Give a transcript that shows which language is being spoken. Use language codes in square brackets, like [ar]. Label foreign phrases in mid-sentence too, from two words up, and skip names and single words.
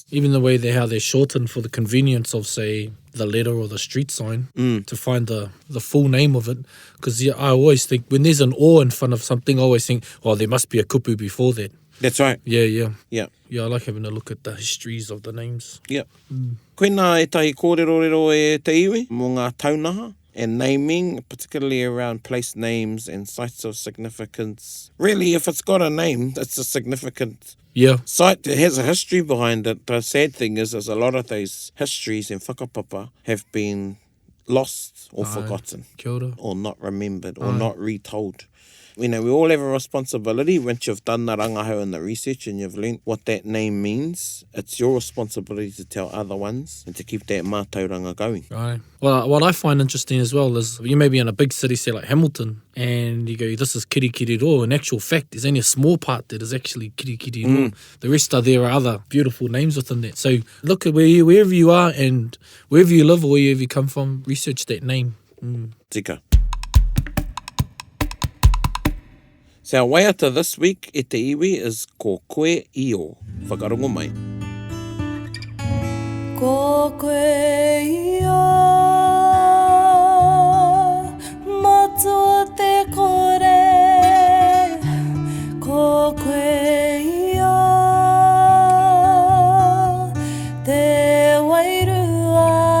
[en] Even the way how they're shortened for the convenience of, say, the letter or the street sign, to find the full name of it. Because I always think, when there's an O in front of something, I always think, there must be a kupu before that. That's right. Yeah. Yeah. Yeah, I like having a look at the histories of the names. Yeah. [mi] Koe nā e tahi kōrero e te iwi, mō ngā taunaha. [en] And naming, particularly around place names and sites of significance. Really, if it's got a name, it's a significant site. It has a history behind it. The sad thing is a lot of those histories and whakapapa have been lost or forgotten. [mi] Kia ora. [en] Or not remembered or not retold. You know, we all have a responsibility. Once you've done the rangahau and the research and you've learnt what that name means, it's your responsibility to tell other ones and to keep that mātauranga going. Right. Well, what I find interesting as well is you may be in a big city, say like Hamilton, and you go, this is Kirikiriro. In actual fact, there's only a small part that is actually Kirikiriro. The rest there are other beautiful names within that. So look at wherever you are and wherever you live or wherever you come from, research that name. [mi] Tika. [en] So our [mi] waiata [en] this week [mi] e te iwi is ko koe io. Whakarongo mai. Ko koe io, matua te kore. Ko koe io, te wairua.